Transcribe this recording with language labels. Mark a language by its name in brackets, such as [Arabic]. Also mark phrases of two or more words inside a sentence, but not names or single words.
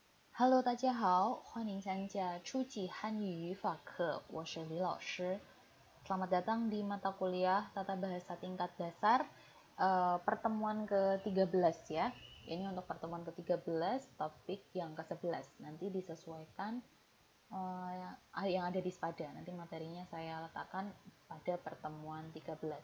[Indonesian] Hello， [Chinese] 大家好，欢迎参加初级汉语语法课，我是李老师。 [Indonesian] Selamat datang di mata kuliah Tata Bahasa Tingkat Dasar pertemuan ke-13 ya. Ini untuk pertemuan ke-13, topik yang ke-11. Nanti disesuaikan yang ada di Spada. Nanti materinya saya letakkan pada pertemuan 13.